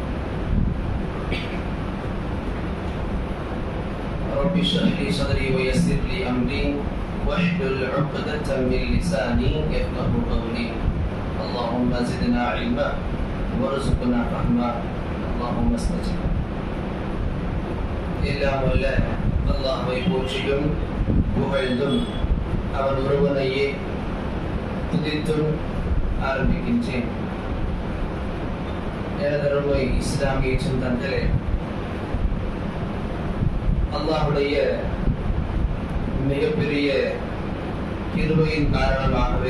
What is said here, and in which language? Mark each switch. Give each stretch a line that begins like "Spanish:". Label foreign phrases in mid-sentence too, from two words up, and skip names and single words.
Arabic: رب اشرح لي صدري ويسر لي أمري واحلل عقدة من لساني يفقهوا قولي. اللهم زدنا علما وارزقنا فهما. اللهم استجب.
Tamil: எல்லாம் வல்ல அல்லாஹ்வை போற்றியும் புகழ்ந்தும் அவன் ஒருவனையே துதித்தும் ஆரம்பிக்கின்றேன். எனதருமை இஸ்லாமிய சொந்தங்களே, அல்லாஹ்வுடைய மிகப்பெரிய கிருபையின் காரணமாகவே